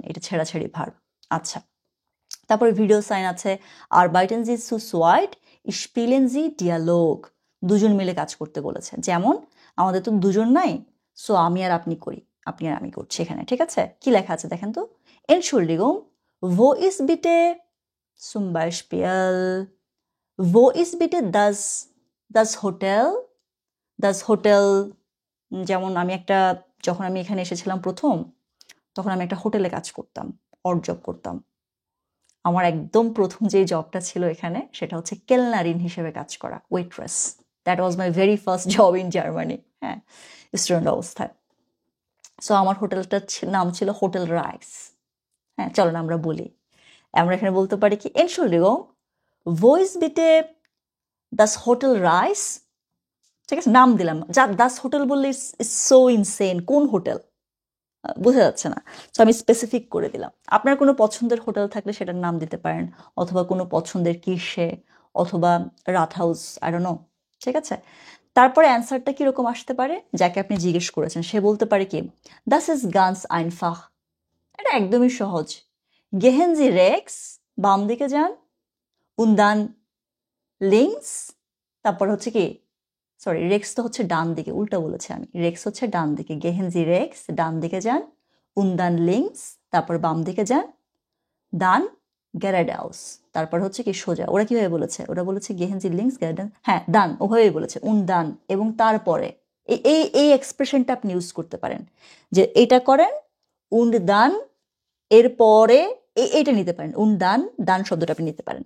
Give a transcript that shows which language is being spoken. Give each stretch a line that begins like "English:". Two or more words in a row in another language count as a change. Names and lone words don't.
Bangla: এটা ছেড়াছেড়ি ভার আচ্ছা তারপরে ভিডিও সাইন আছে
German: arbeiten Sie zu zweit spielen Sie Dialog
Bangla: দুজন মিলে কাজ করতে বলেছে যেমন আমাদের তো দুজন নাই সো আমি আর আপনি করি আপনি আর আমি করছি এখানে ঠিক আছে কি লেখা আছে দেখেন তো
German: Entschuldigung wo ist bitte Zum Beispiel, wo ist bitte das Hotel? Das Hotel,
Bangla: যেমন যখন আমি এখানে এসেছিলাম প্রথম, তখন আমি একটা হোটেলে কাজ করতাম, অড জব করতাম। আমার একদম প্রথম যে জবটা ছিল এখানে সেটা হচ্ছে কেলনারিন হিসেবে কাজ করা, ওয়েট্রেস।
English: that was my very first job in Germany, হ্যাঁ,
Bangla: স্টুডেন্ট অবস্থায়। সো আমার হোটেলটার নাম ছিল হোটেল রাইস। হ্যাঁ, চলো না আমরা বলি, আমরা এখানে বলতে পারি কি,
German: Entschuldigung, wo ist bitte das Hotel Reis?
Bangla: ঠিক আছে, নাম দিলাম।
German: das Hotel
Bangla: বললে
English: it's so
Bangla: ইনসেন, কোন হোটেল বোঝা যাচ্ছে না, তো আমি স্পেসিফিক করে দিলাম। আপনার কোনো পছন্দের হোটেল থাকলে সেটার নাম দিতে পারেন, অথবা কোনো পছন্দের কিসে, অথবা রাত হাউস,
English: I don't know.
Bangla: ঠিক আছে, তারপরে অ্যান্সারটা কিরকম আসতে পারে, যাকে আপনি জিজ্ঞেস করেছেন সে বলতে পারে কি,
German: das ist ganz einfach,
Bangla: এটা একদমই সহজ।
German: gehen Sie rechts,
Bangla: বাম দিকে যান,
German: und dann links,
Bangla: তারপর হচ্ছে কি, সরি, রেক্স তো হচ্ছে ডান দিকে, উল্টা বলেছি আমি, রেক্স হচ্ছে ডান দিকে,
German: gehen Sie rechts,
Bangla: ডান দিকে যান,
German: und dann links,
Bangla: তারপর বাম দিকে যান,
German: dann geradeaus,
Bangla: তারপর হচ্ছে কি সোজা। ওরা কিভাবে বলেছে, ওরা বলেছে
German: gehen Sie links geradeaus,
Bangla: হ্যাঁ দান, ওভাবেই বলেছে, উন্দান, এবং তারপরে এই এক্সপ্রেশনটা আপনি ইউজ করতে পারেন, যে এটা করেন,
German: und dann,
Bangla: এরপরে এইটা নিতে পারেন, উন্দান, দান শব্দটা আপনি নিতে পারেন।